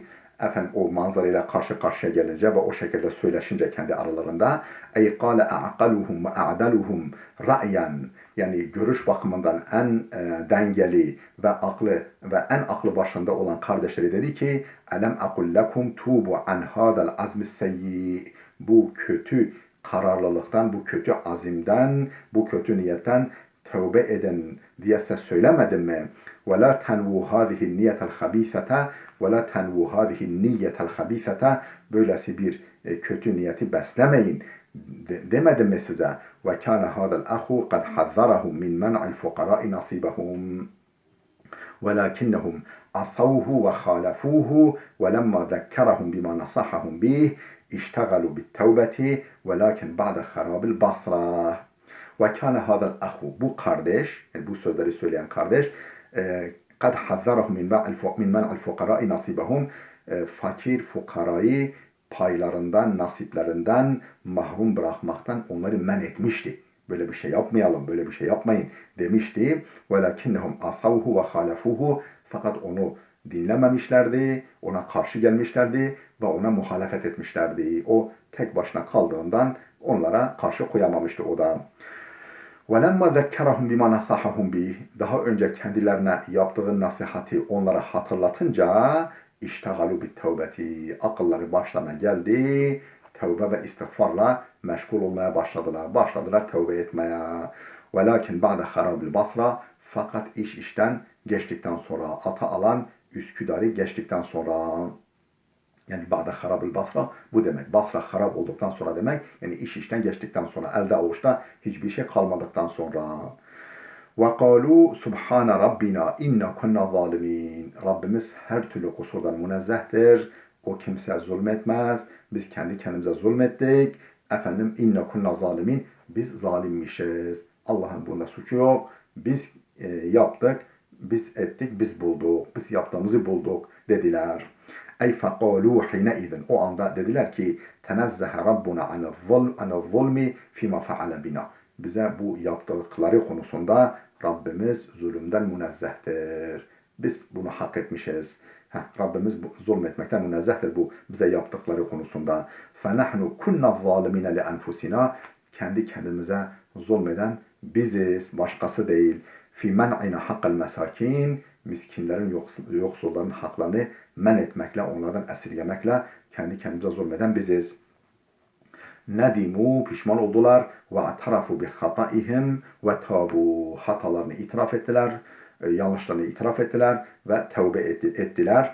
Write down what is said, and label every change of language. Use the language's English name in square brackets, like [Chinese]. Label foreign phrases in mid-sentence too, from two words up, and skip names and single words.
[Turkish] O manzarayla karşı karşıya gelince ve o şekilde söyleşince kendi aralarında [Arabic] أي قال أعقلهم وأعدلهم رأيا [Turkish] yani görüş bakımından en dengeli ve en aklı başında olan kardeşleri dedi ki: [Arabic] "ألم أقل لكم توبوا عن هذا العزم السيئ." [Turkish] Bu kötü kararlılıktan, bu kötü azimden, bu kötü niyetten tövbe edin diye size söylemedim mi? [Arabic] وَلَا تَنْوُوا هَذِهِ النِّيَّةَ الْخَب۪يثَةَ وَلَا تَنْوُوا هَذِهِ النِّيَّةَ الْخَب۪يثَةَ [Turkish] Böylesi bir kötü niyeti beslemeyin demedim mi size? [Arabic] وَكَانَ هَذَا الْأَخُ قَدْ حَذَّرَهُمْ مِنْ مَنْعِ الْفُقَرَاءِ نَصِيبَهُمْ وَلَكِنَّهُمْ عَصَوْهُ وَخَالَفُوهُ وَلَمَّا ذَكَّرَهُمْ بِمَا نَصَحَهُمْ بِهِ اِشْتَغَلُوا بِالتَّوْبَةِ وَلَكِنْ بَعْدَ خَرَابِ الْبَصْرَةِ وَكَانَ هَذَا الْأَخُ [Turkish] Bu kardeş, yani bu sözleri söyleyen kardeş [Arabic] قَدْ حَذَّرَهُمْ مِنْ مَنْعِ الْفُقَرَاءِ نَصِيبَهُمْ [Turkish] Fakir fukarayı paylarından, nasiplerinden mahrum bırakmaktan onları men etmişti. Böyle bir şey yapmayalım, böyle bir şey yapmayın demişti. [Arabic] وَلَكِنَّهُمْ عَصَوْهُ وَخَالَفُوهُ [Turkish] Fakat onu dinlememişlerdi, ona karşı gelmişlerdi ve ona muhalefet etmişlerdi. O tek başına kaldığından onlara karşı koyamamıştı o da. [Arabic] وَلَمَّا ذَكَّرَهُمْ بِمَا نَصَحَهُمْ بِهِ [Turkish] Daha önce kendilerine yaptığı nasihati onlara hatırlatınca [Arabic] اِشْتَغَلُوا بِالتَّوْبَةِ [Turkish] Akılları başlarına geldi. Tevbe ve istiğfarla meşgul olmaya başladılar. Başladılar tevbe etmeye. [Arabic] وَلَكِنْ بَعْدَ خَرَابِ الْبَصْرَةِ [Turkish] Fakat iş işten geçtikten sonra, ata alan Üsküdar'ı geçtikten sonra, yani [Arabic] بعد خراب البصرة [Turkish] bu demek. Basra harap olduktan sonra demek. Yani iş işten geçtikten sonra, elde avuçta hiçbir şey kalmadıktan sonra. وَقَالُوا سُبْحَانَ رَبِّنَا اِنَّا كُنَّا ظَالِمِينَ Rabbimiz her türlü kusurdan münezzehtir. O kimseye zulmetmez. Biz kendi kendimize zulmettik. [Arabic] إنا كنا ظالمين. [Turkish] Biz zalimmişiz. Allah'ın bunda suçu yok. Biz yaptık, biz ettik, biz bulduk. Biz yaptığımızı bulduk dediler. [Arabic] أي فقالوا حينئذ [Turkish] o anda dediler ki [Arabic] تنزه ربنا عن الظلم فيما فعل بنا. [Turkish] Bize bu yaptıkları konusunda Rabbimiz zulümden münezzehtir. Biz bunu hak etmişiz. Rabbimiz zulmetmekten münezzehtir bu bize yaptıkları konusunda. [Arabic] فَنَحْنُ كُنَّا الظَّالِمِينَ لِأَنْفُسِنَا [Turkish] Kendi kendimize zulmeden biziz, başkası değil. [Arabic] فِي مَنْعِنَا حَقَّ الْمَسَاكِينَ [Turkish] Miskinlerin, yoksulların haklarını men etmekle, onlardan esirgemekle kendi kendimize zulmeden biziz. nedimu pişman oldular [Arabic] واعترفوا بخطئهم وتابوا [Turkish] hatalarını itiraf ettiler, yanlışlarını itiraf ettiler ve tevbe ettiler.